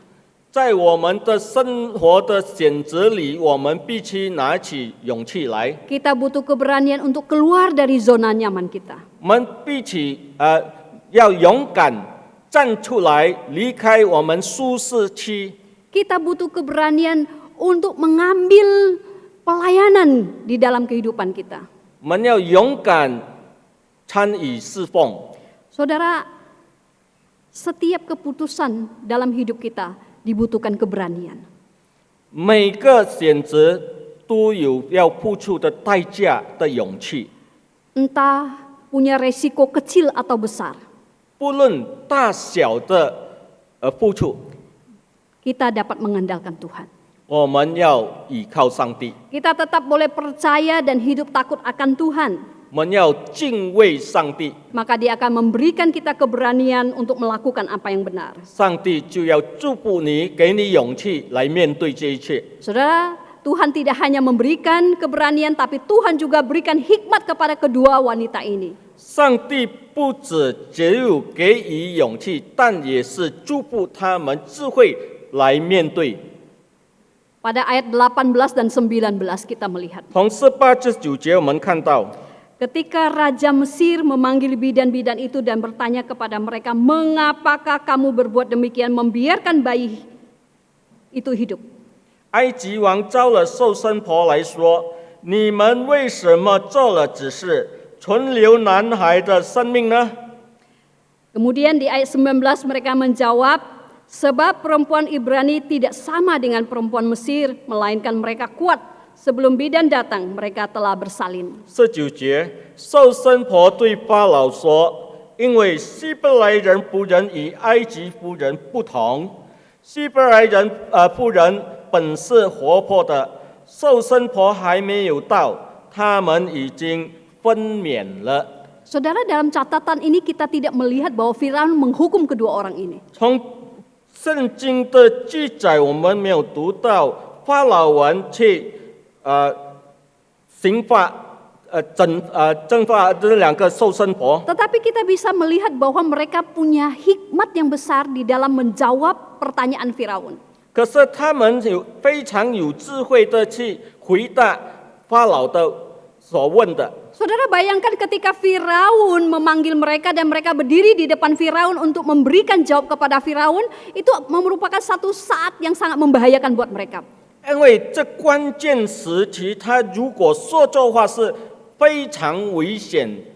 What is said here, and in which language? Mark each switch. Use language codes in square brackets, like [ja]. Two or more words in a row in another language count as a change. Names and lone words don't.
[zh] 在我们的生活的选择里，我们必须拿起勇气来。 [id] Kita butuh keberanian untuk keluar dari zona nyaman kita. [zh] 我们必须要勇敢站出来，离开我们舒适区。 [id] Kita butuh keberanian untuk mengambil pelayanan di dalam kehidupan kita. [zh] 我们要勇敢参与侍奉。 [id] Saudara, setiap keputusan dalam hidup kita dibutuhkan keberanian. [zh] 每个选择都有要付出的代价的勇气， [id] Entah punya resiko kecil atau besar. [zh] 不论大小的付出， [id] Kita dapat mengandalkan Tuhan. [zh] 我们要倚靠上帝， [id] Kita tetap boleh percaya dan hidup takut akan Tuhan. [zh] 我们要敬畏上帝， [id] Maka Dia akan memberikan kita keberanian untuk melakukan apa yang benar. [zh] 上帝就要祝福你，给你勇气来面对这一切。 [id] Saudara, Tuhan tidak hanya memberikan keberanian, tapi Tuhan juga berikan hikmat kepada kedua wanita ini. [zh] 上帝不只只有给予勇气，但也是祝福他们智慧来面对。 [id] Pada ayat 18 dan 19 kita melihat. [zh] 从18至9节，我们看到。 [id] Ketika Raja Mesir memanggil bidan-bidan itu dan bertanya kepada mereka, mengapakah kamu berbuat demikian, membiarkan bayi itu hidup? [zh] 埃及王招了瘦身婆来说：“你们为什么做了只是存留男孩的生命呢？” [id] Kemudian di ayat 19 mereka menjawab, sebab perempuan Ibrani tidak sama dengan perempuan Mesir, melainkan mereka kuat. Sebelum bidan datang, mereka telah bersalin. [zh] 19 节，瘦身婆对法老说：“因为希伯来人妇人与埃及妇人不同，希伯来人妇人本是活泼的，瘦身婆还没有到，他们已经分娩了。” [id] Saudara, dalam catatan ini kita tidak melihat bahwa Firaun menghukum kedua orang ini. [zh] 从圣经的记载，我们没有读到法老王去刑罚征发这两个瘦身婆。 [id] Tetapi kita bisa melihat bahwa mereka punya hikmat yang besar di dalam menjawab pertanyaan Firaun. [zh] 可是他们非常有智慧的去回答法老的所问的。 [id] Saudara, bayangkan ketika Firaun memanggil mereka dan mereka berdiri di depan Firaun untuk memberikan jawab kepada Firaun, itu merupakan satu saat yang sangat membahayakan buat mereka. [zh] 因为这关键时期，他如果说错话是非常危险。